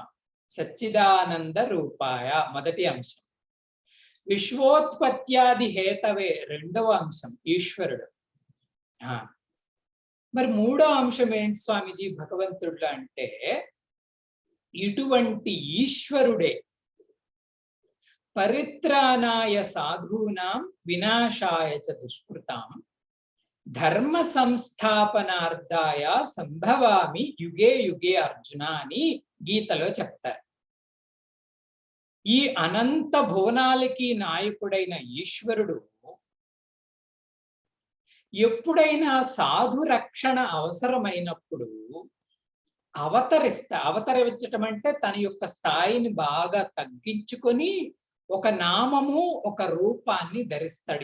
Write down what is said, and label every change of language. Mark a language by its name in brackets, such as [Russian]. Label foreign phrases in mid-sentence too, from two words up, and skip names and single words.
[Sanskrit] సచ్చిదానంద రూపాయ [Telugu] మొదటి అంశం, [Sanskrit] విశ్వోత్పత్యాది హేతవే [Telugu] రెండవ అంశం ఈశ్వరుడు. మరి మూడో అంశం ఏంటి స్వామీజీ భగవంతుడు అంటే, ఇటువంటి ఈశ్వరుడే [Sanskrit] పరిత్రాణాయ సాధూనాం వినాశాయ చ దుష్కృతాం ధర్మ సంస్థాపనార్థాయ సంభవామి యుగే యుగే అర్జున [Telugu] అని గీతలో చెప్తారు. ఈ అనంత భువనాలకి నాయకుడైన ఈశ్వరుడు ఎప్పుడైనా సాధు రక్షణ అవసరమైనప్పుడు అవతరించటం అంటే తన యొక్క స్థాయిని బాగా తగ్గించుకొని ఒక నామము ఒక రూపాన్ని ధరిస్తాడు.